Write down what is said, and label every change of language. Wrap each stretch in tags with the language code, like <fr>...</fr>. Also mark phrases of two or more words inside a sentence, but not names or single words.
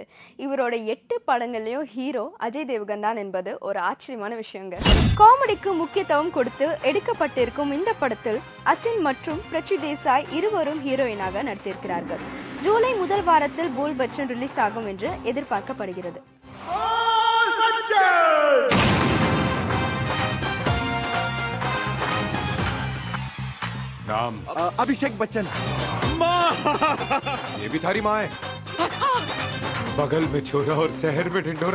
<ta>இவரோட 8 படங்கள்லயும் ஹீரோ அஜய் தேவ்கன் தான் என்பது ஒரு ஆச்சரியமான விஷயங்க. காமெடிக்கு முக்கியத்துவம் கொடுத்து எடுக்கப்பட்டிருக்கும் இந்த படத்தில் அசின் மற்றும் பிரச்சு தேசாய் இருவரும் ஹீரோயினாக நடித்திருக்கிறார்கள். ஜூலை முதல் வாரத்தில் போல் பச்சன் ரிலீஸ் ஆகும் என்று எதிர்பார்க்கப்படுகிறது.</ta> <hi>नाम अभिषेक बच्चन। ये भी थारी माँ है। बगल में छोरा और शहर में ढिंडोरा।</hi>